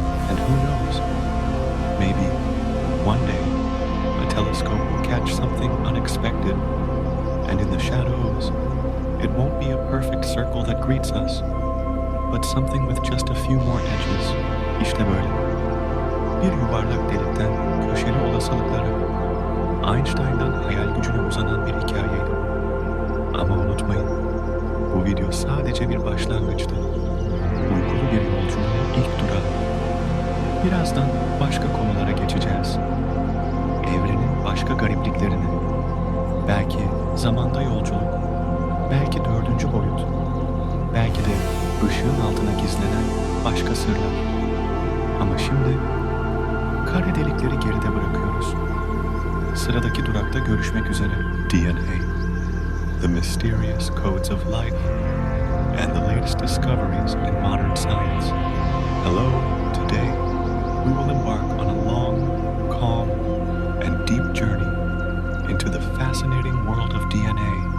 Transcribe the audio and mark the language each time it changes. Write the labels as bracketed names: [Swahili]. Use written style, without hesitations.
[English] And who knows, maybe one day, a telescope will catch something unexpected, and in the shadows, it won't be a perfect circle that greets us, but something with just a few more edges. [Turkish] İşte böyle. Bir yuvarlak delikten köşeli olasılıklara, Einstein'dan hayal gücüne uzanan bir hikayeydi. Ama unutmayın, bu video sadece bir başlangıçtı. Uykulu bir yolculuğun ilk durağı. Birazdan başka konulara geçeceğiz. Evrenin başka garipliklerini, belki zamanda yolculuk, belki dördüncü boyut, belki de ışığın altına gizlenen başka sırlar. Ama şimdi kara delikleri geride bırakıyoruz. Sıradaki durakta görüşmek üzere. [English] DNA, the mysterious codes of life, and the latest discoveries in modern science. Hello, today we will embark on a long, calm, and deep journey into the fascinating world of DNA.